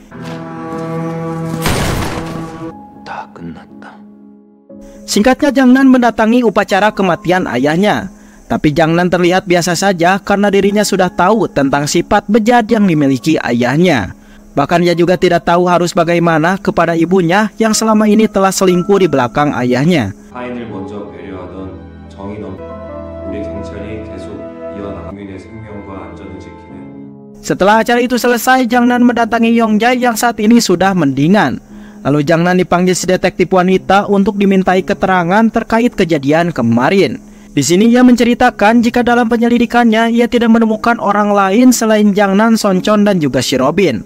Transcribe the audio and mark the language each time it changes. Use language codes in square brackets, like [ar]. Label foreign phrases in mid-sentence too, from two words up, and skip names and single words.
[id] Singkatnya, Jang Nan mendatangi upacara kematian ayahnya. Tapi Jang Nan terlihat biasa saja karena dirinya sudah tahu tentang sifat bejat yang dimiliki ayahnya. Bahkan ia juga tidak tahu harus bagaimana kepada ibunya yang selama ini telah selingkuh di belakang ayahnya. [ko] 타인을 먼저 배려하던 정의는 우리 경찰이 계속 이어나가 국민의 생명과 안전을 지키는. [id] Setelah acara itu selesai, Jang Nan mendatangi Yongjae yang saat ini sudah mendingan. Lalu Jang Nan dipanggil si detektif wanita untuk dimintai keterangan terkait kejadian kemarin. Di sini ia menceritakan jika dalam penyelidikannya ia tidak menemukan orang lain selain Jang Nan, Songchon dan juga si Robin.